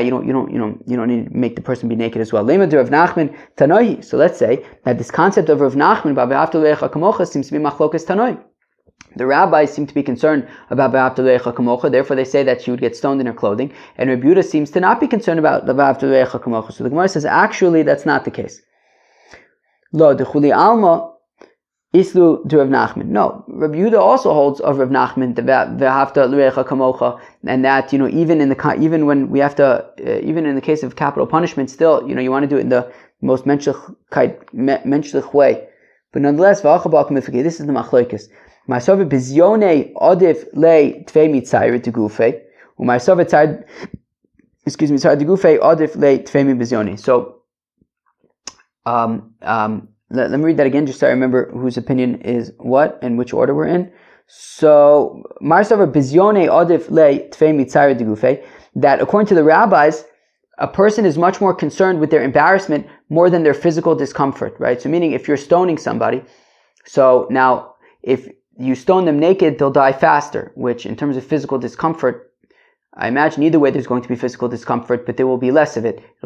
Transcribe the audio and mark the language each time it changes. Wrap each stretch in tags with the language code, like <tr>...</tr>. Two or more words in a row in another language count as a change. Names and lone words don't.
<en>You don't need to make the person be naked as well. So let's say that this concept of Rav Nachman seems to be</en> <he>machlokas tanoi.</he> <en>The rabbis seem to be concerned about</en> <he>B'Havta L'Recha Kamocha,</he> <en>therefore they say that she would get stoned in her clothing, and Rabbi Yehuda seems to not be concerned about</en> <he>B'Havta L'Recha Kamocha.</he> <en>So the Gemara says actually that's not the case.</en> <arc>Lo dechuli alma Islu to Rav Nachman.</arc> <en>No, Rabbi Yehuda also holds of Rav Nachman the</en> <he>B'Havta L'Recha Kamocha,</he> <en>and that even in the case of capital punishment, still you want to do it in the most menschlich way. But nonetheless, this is the machlokes.</en> <arc>Ma'asov bizyone odif le tvei mitzayir to gufe, u'ma'asov tzad to gufe odif le tvei bizyone.</arc> <en>So, let me read that again, just so I remember whose opinion is what and which order we're in. So,</en> <arc>Ma'asov bizyone odif le tvei mitzayir to gufe,</arc> <en>that according to the rabbis, a person is much more concerned with their embarrassment more than their physical discomfort, right? So meaning if you're stoning somebody, so now if you stone them naked, they'll die faster, which in terms of physical discomfort, I imagine either way there's going to be physical discomfort, but there will be less of it.</en>